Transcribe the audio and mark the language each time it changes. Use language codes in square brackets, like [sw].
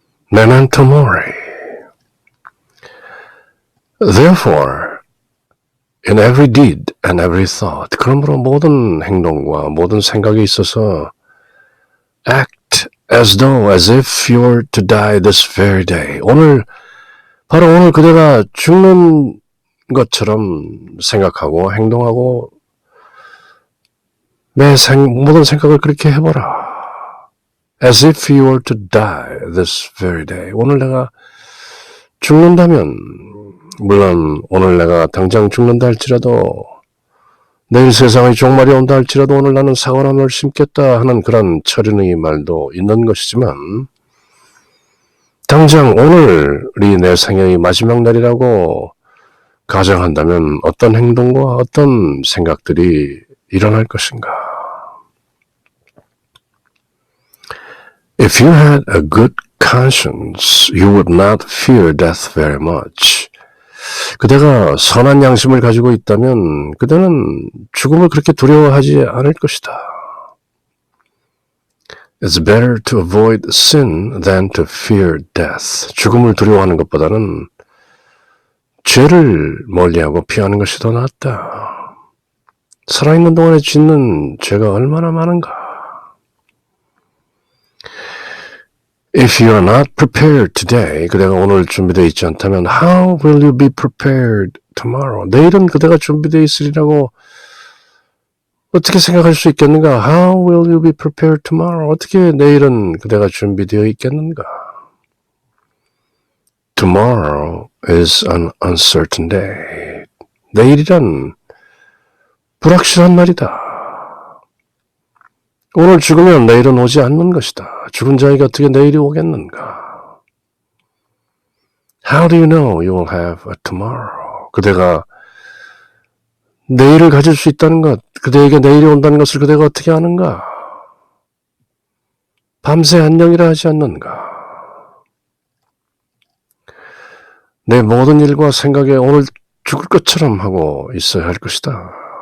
[en] Memento mori. Therefore, in every deed and every thought. [ko] 그러므로 모든 행동과 모든 생각에 있어서 [en] act as though as if you were to die this very day. [ko] 바로 오늘 그대가 죽는 것처럼 생각하고 행동하고 모든 생각을 그렇게 해보라. [en] As if you were to die this very day. [ko] 오늘 내가 죽는다면, 물론 오늘 내가 당장 죽는다 할지라도, 내일 세상의 종말이 온다 할지라도 오늘 나는 사과나무를 심겠다 하는 그런 철인의 말도 있는 것이지만, 당장 오늘이 내 생애의 마지막 날이라고 가정한다면 어떤 행동과 어떤 생각들이 일어날 것인가? [en] If you had a good conscience, you would not fear death very much. [ko] 그대가 선한 양심을 가지고 있다면 그대는 죽음을 그렇게 두려워하지 않을 것이다. [en] It's better to avoid sin than to fear death. [ko] 죽음을 두려워하는 것보다는 죄를 멀리하고 피하는 것이 더 낫다. 살아있는 동안에 짓는 죄가 얼마나 많은가. [en] If you are not prepared today, [ko] 그대가 오늘 준비되어 있지 않다면 [en] how will you be prepared tomorrow? [ko] 내일은 그대가 준비되어 있으리라고 어떻게 생각할 수 있겠는가? [en] How will you be prepared tomorrow? [ko] 어떻게 내일은 그대가 준비되어 있겠는가? [en] Tomorrow is an uncertain day. [ko] 내일이란 불확실한 날이다. 오늘 죽으면 내일은 오지 않는 것이다. 죽은 자에게 어떻게 내일이 오겠는가? [en] How do you know you will have a tomorrow? [ko] 그대가 내일을 가질 수 있다는 것, 그대에게 내일이 온다는 것을 그대가 어떻게 아는가? 밤새 안녕이라 하지 않는가? 내 모든 일과 생각에 오늘 죽을 것처럼 하고 있어야 할 것이다.